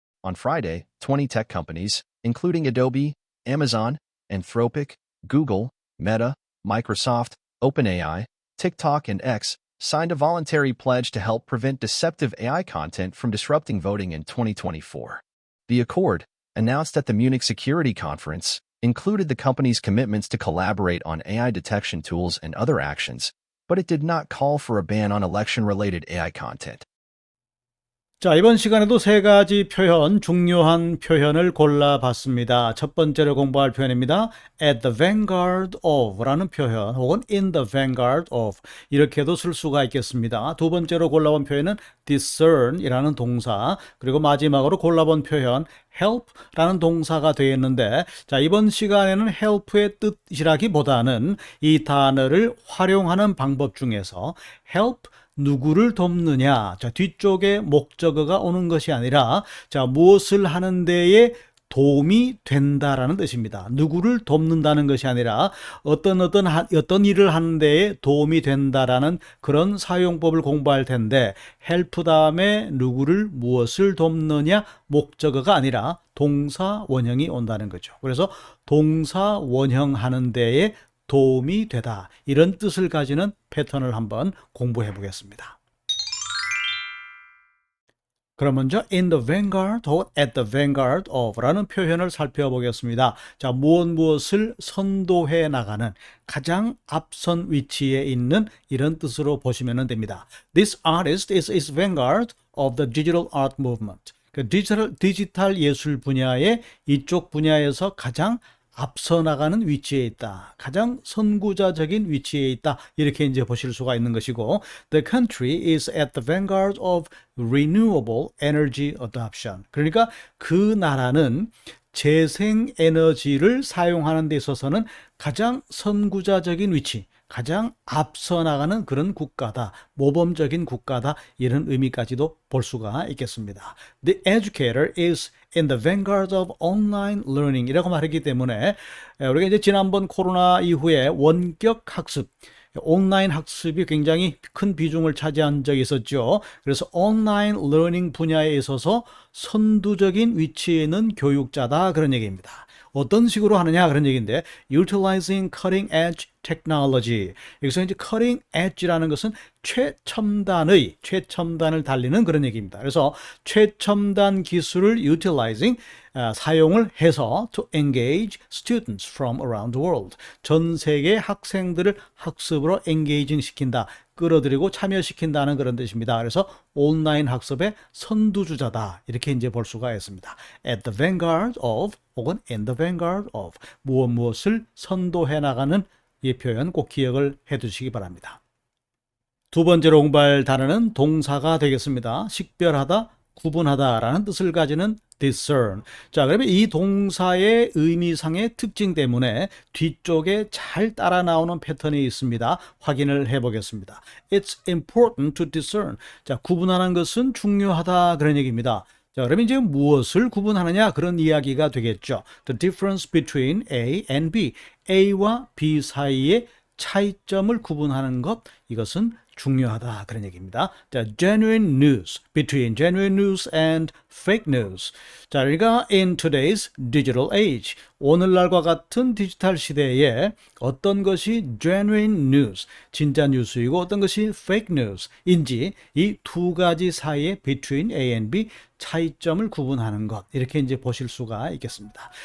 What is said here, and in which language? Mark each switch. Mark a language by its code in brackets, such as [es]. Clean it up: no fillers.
[en] On Friday, 20 tech companies, including Adobe, Amazon, Anthropic, Google, Meta, Microsoft, OpenAI, TikTok, and X, signed a voluntary pledge to help prevent deceptive AI content from disrupting voting in 2024. The accord, announced at the Munich Security Conference, included the company's commitments to collaborate on AI detection tools and other actions, but it did not call for a ban on election-related AI content. [ko] 자, 이번 시간에도 세 가지 표현, 중요한 표현을 골라봤습니다. 첫 번째로 공부할 표현입니다. [en] At the vanguard of [ko] 라는 표현, 혹은 [en] in the vanguard of [ko] 이렇게도 쓸 수가 있겠습니다. 두 번째로 골라본 표현은 discern 이라는 동사, 그리고 마지막으로 골라본 표현 help 라는 동사가 되어 있는데, 자, 이번 시간에는 help의 뜻이라기보다는 이 단어를 활용하는 방법 중에서 help 누구를 돕느냐, 자, 뒤쪽에 목적어가 오는 것이 아니라, 자, 무엇을 하는 데에 도움이 된다라는 뜻입니다. 누구를 돕는다는 것이 아니라 어떤 일을 하는 데에 도움이 된다라는 그런 사용법을 공부할 텐데, help 다음에 누구를 무엇을 돕느냐 목적어가 아니라 동사 원형이 온다는 거죠. 그래서 동사 원형 하는 데에 도움이 되다, 이런 뜻을 가지는 패턴을 한번 공부해 보겠습니다. 그럼 먼저 [en] in the vanguard or at the vanguard of [ko] 라는 표현을 살펴보겠습니다. 자, 무엇을 선도해 나가는, 가장 앞선 위치에 있는, 이런 뜻으로 보시면 됩니다. [en] This artist is vanguard of the digital art movement. [ko] 그 디지털 예술 분야의 이쪽 분야에서 가장 앞서 나가는 위치에 있다, 가장 선구자적인 위치에 있다, 이렇게 이제 보실 수가 있는 것이고, [en] the country is at the vanguard of renewable energy adoption. [ko] 그러니까 그 나라는 재생에너지를 사용하는 데 있어서는 가장 선구자적인 위치, 가장 앞서 나가는 그런 국가다, 모범적인 국가다, 이런 의미까지도 볼 수가 있겠습니다. [en] The educator is in the vanguard of online learning [ko] 이라고 말했기 때문에, 우리가 이제 지난번 코로나 이후에 원격 학습, 온라인 학습이 굉장히 큰 비중을 차지한 적이 있었죠. 그래서 온라인 러닝 분야에 있어서 선두적인 위치에 있는 교육자다, 그런 얘기입니다. 어떤 식으로 하느냐, 그런 얘기인데, [en] utilizing cutting edge technology. [ko] 여기서 이제 cutting edge라는 것은 최첨단을 달리는 그런 얘기입니다. 그래서 최첨단 기술을 [en] utilizing, [ko] 사용을 해서 [en] to engage students from around the world. [ko] 전 세계 학생들을 학습으로 engaging 시킨다, 끌어들이고 참여시킨다는 그런 뜻입니다. 그래서 온라인 학습의 선두주자다, 이렇게 이제 볼 수가 있습니다. [en] At the vanguard of, [ko] 혹은 [en] in the vanguard of, [ko] 무엇을 선도해 나가는, 이 표현 꼭 기억을 해 두시기 바랍니다. 두 번째로 공부할 단어는 동사가 되겠습니다. 식별하다, 구분하다 라는 뜻을 가지는 discern. 자, 그러면 이 동사의 의미상의 특징 때문에 뒤쪽에 잘 따라 나오는 패턴이 있습니다. 확인을 해 보겠습니다. [en] It's important to discern. [ko] 자, 구분하는 것은 중요하다, 그런 얘기입니다. 자, 그러면 이제 무엇을 구분하느냐, 그런 이야기가 되겠죠. [en] The difference between A and B. [ko] A와 B 사이의 차이점을 구분하는 것, 이것은 중요하다, 그런 얘기입니다. 자, genuine news, [en] between genuine news and fake news. [ko] 자, 그러니까 [en] in today's digital age, [ko] 오늘날과 같은 디지털 시대에 어떤 것이 genuine news, 진짜 뉴스이고 어떤 것이 fake news인지 이 두 가지 사이의 [en] between A and B [ko] 차이점을 구분하는 것, 이렇게 이제 보실 수가 있겠습니다.